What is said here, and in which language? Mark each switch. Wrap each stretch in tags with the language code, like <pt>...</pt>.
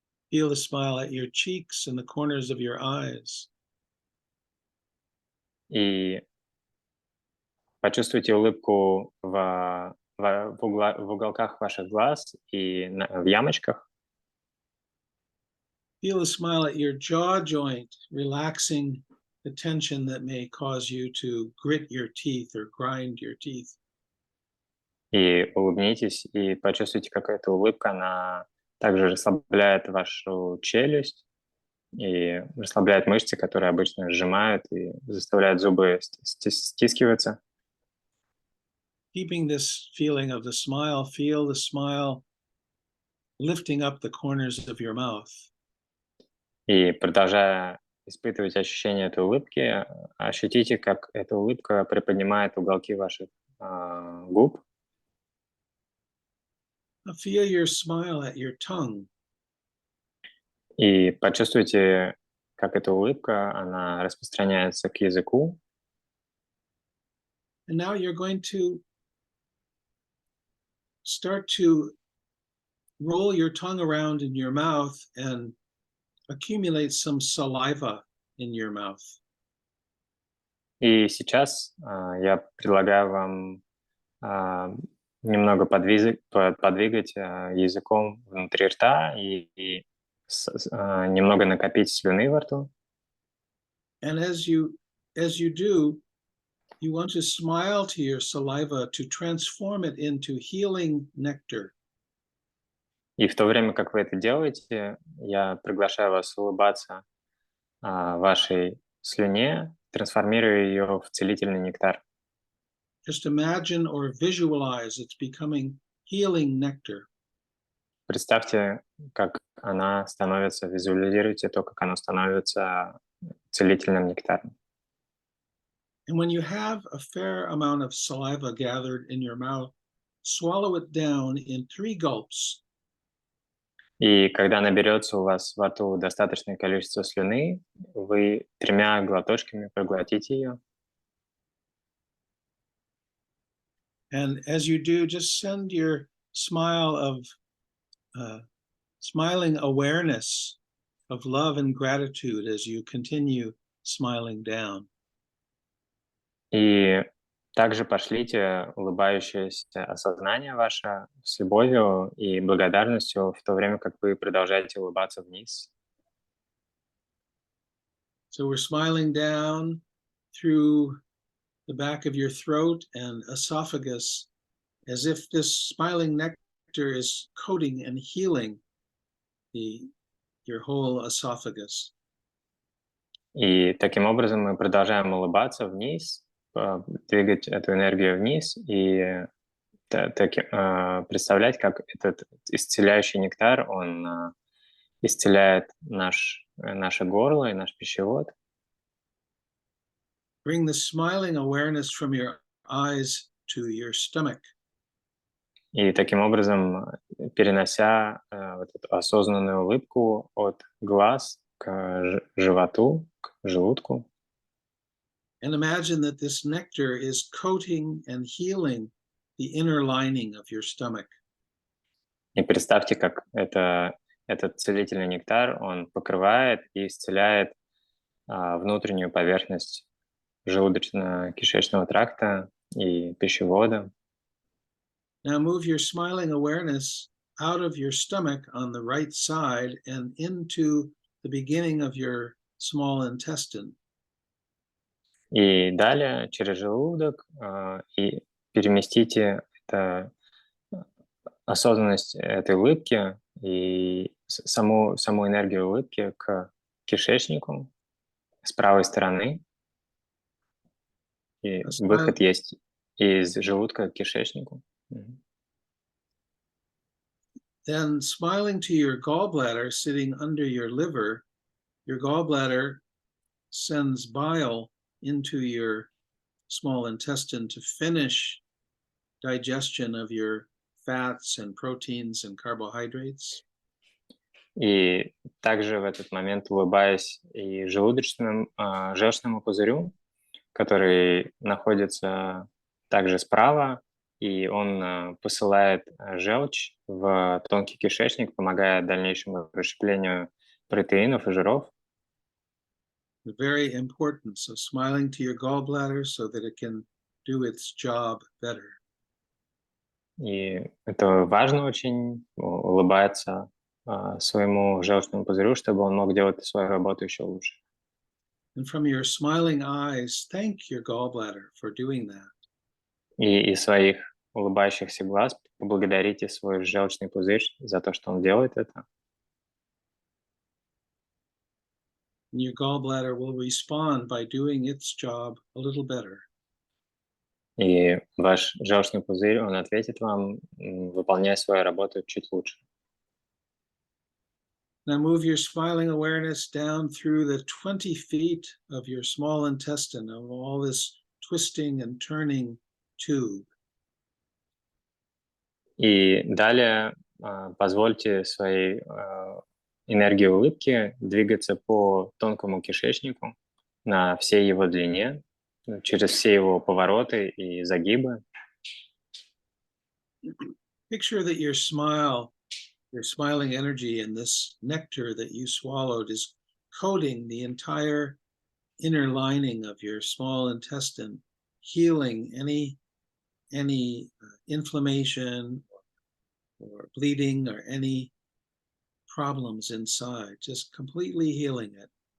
<en>Feel the smile at your cheeks and the corners of your eyes.</en> <ru>И почувствуйте улыбку в уголках ваших глаз и в ямочках.</ru> <en>Feel the smile at your jaw joint, relaxing the tension that may cause you to grit your teeth or grind your teeth.</en> <ru>И улыбнитесь, и почувствуйте, как эта улыбка, она также расслабляет вашу челюсть и расслабляет мышцы, которые обычно сжимают и заставляют зубы стискиваться.</ru> <en>Keeping this feeling of the smile, feel the smile lifting up the corners of your mouth.</en> <ru>И продолжая испытывать ощущение этой улыбки, ощутите, как эта улыбка приподнимает уголки ваших губ.</ru> <en>Feel your smile at your tongue.</en> <ru>И почувствуйте, как эта улыбка, она распространяется к языку.</ru> <en>And now you're going to start to roll your tongue around in your mouth and accumulate some saliva in your mouth.</en> <ru>И сейчас я предлагаю вам немного подвигать языком внутри рта и немного накопить слюны во рту.</ru> <en>And as you do, you want to smile to your saliva to transform it into healing nectar.</en> <ru>И в то время, как вы это делаете, я приглашаю вас улыбаться вашей слюне, трансформируя ее в целительный нектар.</ru> <en>Just imagine or visualize it's becoming healing nectar.</en> <ru>Представьте, как она становится, визуализируйте то, как она становится целительным нектаром.</ru> <en>And when you have a fair amount of saliva gathered in your mouth, swallow it down in 3 gulps.</en> <ru>И когда наберется у вас во рту достаточное количество слюны, вы 3 глоточками проглотите ее.</ru> <en>And as you do, just send your smile of smiling awareness of love and gratitude as you continue smiling down.</en> <ru>И также пошлите улыбающееся осознание ваше с любовью и благодарностью в то время, как вы продолжаете улыбаться вниз.</ru> <en>So we're smiling down through the back of your throat and esophagus as if this smiling nectar is coating and healing your whole esophagus.</en> <ru>И таким образом мы продолжаем улыбаться вниз, двигать эту энергию вниз и представлять, как этот исцеляющий нектар, он исцеляет наше горло и наш пищевод.</ru> <en>Bring the smiling awareness from your eyes to your stomach.</en> <ru>И таким образом, перенося вот эту осознанную улыбку от глаз к животу, к желудку.</ru> <en>And imagine that this nectar is coating and healing the inner lining of your stomach.</en> <ru>И представьте, как этот целительный нектар, он покрывает и исцеляет внутреннюю поверхность желудочно-кишечного тракта и пищевода.</ru> <en>Now move your smiling awareness out of your stomach on the right side and into the beginning of your small intestine.</en> <ru>И далее через желудок и переместите осознанность этой улыбки и саму энергию улыбки к кишечнику с правой стороны. И выход есть из желудка к кишечнику.</ru> <en>then smiling to your gallbladder sitting under your liver, your gallbladder sends bile into your small intestine to finish digestion of your fats and proteins and carbohydrates.</en> <ru>И также в этот момент улыбаясь и желчному пузырю, который находится также справа, и он посылает желчь в тонкий кишечник, помогая дальнейшему расщеплению протеинов и жиров.</ru> <en>The very importance of smiling to your gallbladder so that it can do its job better.</en> <ru>И это важно очень, улыбаться своему желчному пузырю, чтобы он мог делать свою работу еще лучше.</ru> <en>And from your smiling eyes, thank your gallbladder for doing that.</en> <ru>И из своих улыбающихся глаз поблагодарите свой желчный пузырь за то, что он делает это.</ru> <en>And your gallbladder will respond by doing its job a little better.</en> <ru>И ваш желчный пузырь, он ответит вам, выполняя свою работу чуть лучше.</ru> <en>Now move your smiling awareness down through the 20 feet of your small intestine, of all this twisting and turning tube.</en> <ru>И далее позвольте своей энергии улыбки двигаться по тонкому кишечнику на всей его длине, через все его повороты и загибы.</ru> <en>Picture that your smiling energy and this nectar that you swallowed is coating the entire inner lining of your small intestine, healing any inflammation or bleeding or any problems inside, just completely healing it.</en>